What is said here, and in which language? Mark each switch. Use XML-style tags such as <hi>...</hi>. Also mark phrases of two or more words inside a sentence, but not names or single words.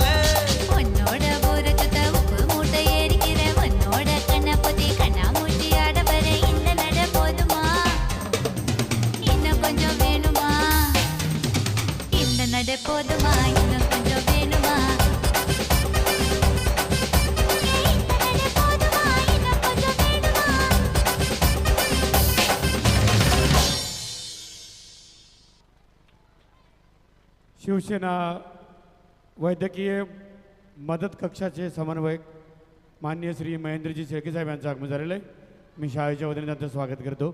<ta>உன்னோட ஊரத்துத்த உப்பு மூட்டை ஏறிக்கிற உன்னோட கண்ணை பொத்தி கண்ணா மூட்டி ஆட வர இந்த நட போதுமா இன்னும் கொஞ்சம் வேணுமா இந்த நட போதுமா இன்னும் கொஞ்சம் வேணுமா இந்த நட போதுமா இன்னும் கொஞ்சம் வேணுமா</ta> <mr>शिवसेना वैद्यकीय मदत कक्षाचे समन्वयक माननीय श्री महेंद्रजी शेळके साहेब यांचं आगमन झालेलं आहे. मी शाळेच्या वतीने त्यांचं स्वागत करतो.</mr>